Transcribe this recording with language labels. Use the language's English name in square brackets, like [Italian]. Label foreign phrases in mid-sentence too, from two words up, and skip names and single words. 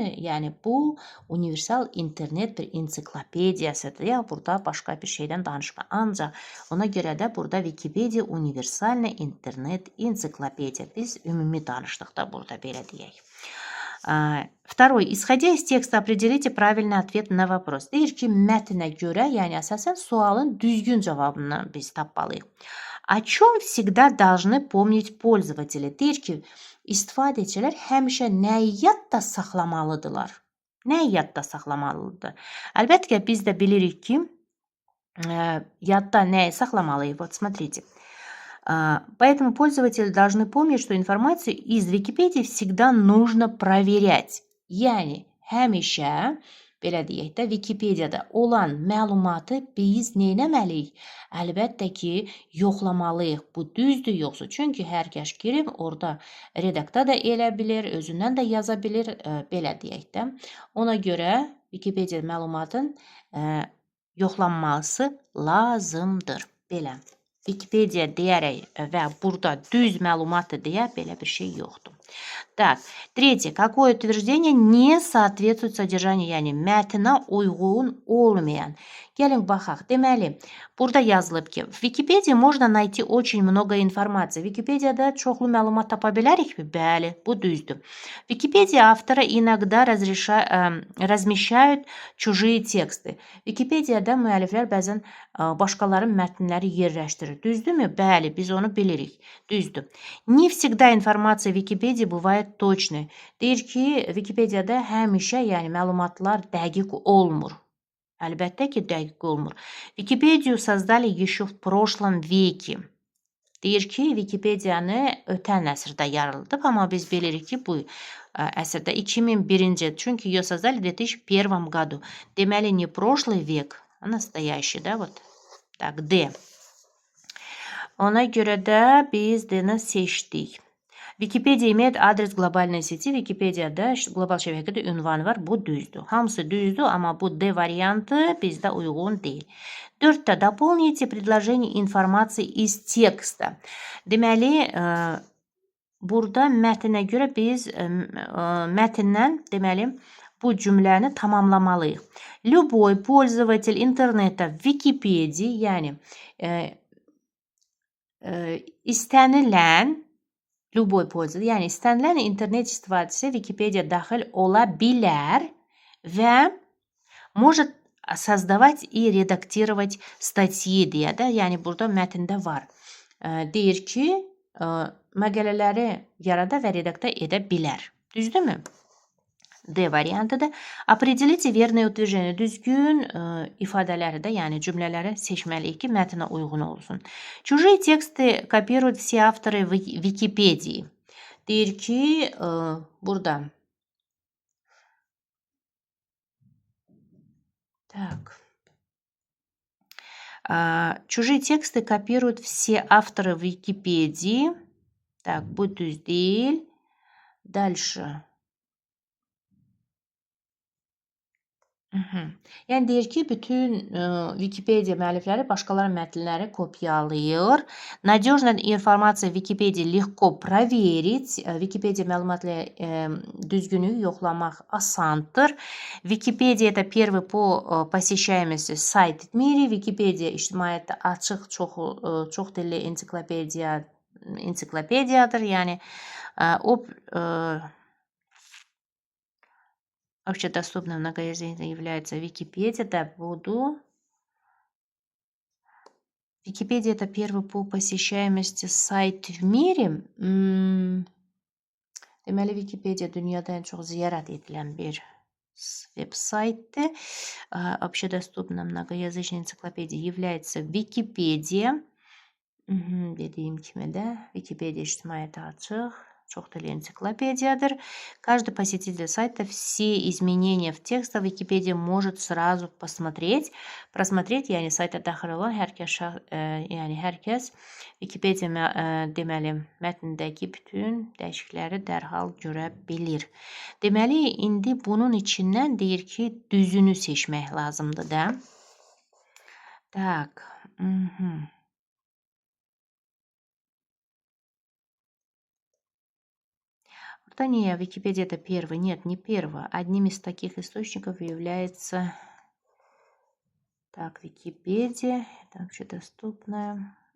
[Azerbaijani] Yəni bu universal internet bir ensiklopediyasıdır. Ya burada başqa bir şeydən danışma. Ancaq ona görə də burada Wikipedia [Russian] универсальная интернет энциклопедия. [Azerbaijani] Biz ümumi danışdıq da burada belə deyək. [Russian] Второй. Исходя из текста, определите правильный ответ на вопрос. [Azerbaijani] Deyir ki, mətnə görə, yəni əsasən sualın düzgün cavabını biz tapmalıyıq. [Russian] О чем всегда должны помнить пользователи? [Azerbaijani] Deyir ki, istifadəçilər həmişə nəyi yadda saxlamalıdırlar? Nəyi yadda saxlamalıdır? Əlbəttə ki, biz də bilirik ki, yadda nəyi saxlamalıyıq? [Russian] Вот, смотрите. Поэтому пользователи должны помнить, что информацию из Википедии всегда нужно проверять. [Azerbaijani] Yəni, həmişə belə deyək də, Wikipediyada olan məlumatı biz neynəməliyik? Əlbəttə ki, yoxlamalıyıq. Bu düzdür yoxsa? Çünki hər kəs girib orada redakta da elə bilir, özündən də yaza bilir, belə deyək də. Ona görə Wikipedia məlumatın yoxlanması lazımdır. Belə. Wikipedia deyərək və burada düz məlumatdır deyə belə bir şey yoxdur. [Russian] Так, третье. Какое утверждение не соответствует содержанию, [Azerbaijani] yəni mətnə uyğun olmayan. Gəlin baxaq. Deməli, burada yazılıb ki, [Russian] в Википедии можно найти очень много информации. [Azerbaijani] Википедiyada çoxlu məlumat tapa bilərikmi? Bəli, bu düzdür. [Russian] Википедия авторы иногда размещают чужие тексты. [Azerbaijani] Википедiyada müəlliflər bəzən başqalarının mətnləri yerləşdirir. Düzdürmü? Bəli, biz onu bilirik. Düzdür. [Russian] Не всегда информация в Википедии bывает точной. [Azerbaijani] Deyir ki, Wikipediyada həmişə, yəni məlumatlar dəqiq olmur. Əlbəttə ki, dəqiq olmur. [Russian] Википедию создали еще в прошлом веке. [Azerbaijani] Deyir ki, Wikipediyanı ötən əsrdə yaradılıb, amma biz bilirik ki, bu əsrdə 2001-ci, çünki [Russian] ее создали в 2001 году. Deməli, не прошлый век, а настоящий, да, вот. Так, D. [Azerbaijani] Ona görə də biz D-ni seçdik. [Russian] Wikipedia имеет адрес глобальной сети. [Azerbaijani] Wikipedia'da global şəbəkədə ünvan var. Bu düzdür. Hamısı düzdür, amma bu D variantı bizdə uyğun deyil. [Russian] 4-də дополните предложение информации из текста. [Azerbaijani] Deməli, burada mətnə görə biz mətndən, deməli, bu cümləni tamamlamalıyıq. [Russian] Любой пользователь интернета в Википедии, [Azerbaijani] yəni istənilən [Russian] любой пользователь, [Azerbaijani] yəni istənilən internet istifadəçisi Wikipedia daxil ola bilər və [Russian] может создавать и редактировать статьи [Azerbaijani] deyə də, yəni burada mətndə var. Deyir ki, məqalələri yarada və redakta edə bilər. Düzdürmü? D variantıdır. [Russian] Определите верное утверждение. [Azerbaijani] Düzgün ifadələri də, yəni cümlələri seçməliyik ki, mətnə uyğun olsun. [Russian] Чужие тексты копируют все авторы в Википедии. [Azerbaijani] Deyir ki, burada. [Russian] Так. Чужие тексты копируют все авторы в Википедии. Так, [Azerbaijani] bu düz değil. Dальше. Yəni deyir ki, bütün Wikipedia müəllifləri başqalarının mətnləri kopyalayır. [Russian] Надежная информация в Википедии легко проверить. [Azerbaijani] Wikipedia məlumatları düzgünlüyü yoxlamaq asandır. [Russian] Википедия это первый по посещаемости сайт в мире. [Azerbaijani] Wikipedia ictimaiyyətdə açıq, çox dilli ensiklopediyadır. Yəni o [Russian] общедоступным многоязычным является Википедия. Да, буду. Википедия это первый по посещаемости сайт в mире. [Azerbaijani] Deməli, Wikipedia dünyada ən çox ziyarət edilən bir veb-saytdır. [Russian] Общедоступным многоязычной энциклопедией является Википедия. [Azerbaijani] Dediyim kimi də Wikipedia ictimaiyyətə açıq. Çox dilli энциклопедияdır. [Russian] Каждый посетитель сайта все изменения в текстах Википедия может сразу посмотреть. Просмотреть, [Azerbaijani] yəni sayta daxil olan hər kəs Wikipedia deməli mətndəki bütün dəyişiklikləri dərhal görə bilir. Deməli, indi bunun içindən deyir ki, düzünü seçmək lazımdır da. [Russian] Так. Да не, Википедия это первый. Нет, не первый. Одним из таких источников является... Так, Википедия. Это вообще доступная.